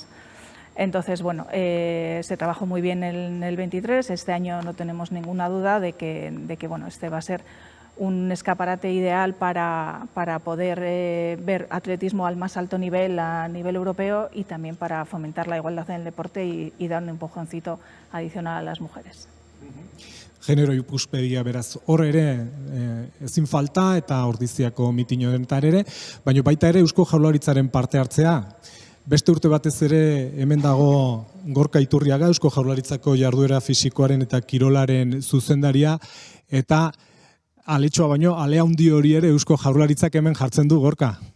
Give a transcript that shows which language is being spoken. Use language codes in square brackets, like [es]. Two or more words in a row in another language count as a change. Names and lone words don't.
[es] Entonces, se trabajó muy bien en el 23, este año no tenemos ninguna duda de que este va a ser un escaparate ideal para poder ver atletismo al más alto nivel, a nivel europeo, y también para fomentar la igualdad en el deporte y dar un empujoncito adicional a las mujeres. [eu] Genero ikuspegia beraz hor ere ezin falta eta ordiziako mitin honetan ere, baina baita ere Eusko Jaurlaritzaren parte hartzea. Beste urte batez ere hemen dago Gorka Iturriaga, Eusko Jaurlaritzako jarduera fisikoaren eta kirolaren zuzendaria, eta aletxoa baino, alea handi hori ere Eusko Jaurlaritzak hemen jartzen du, Gorka.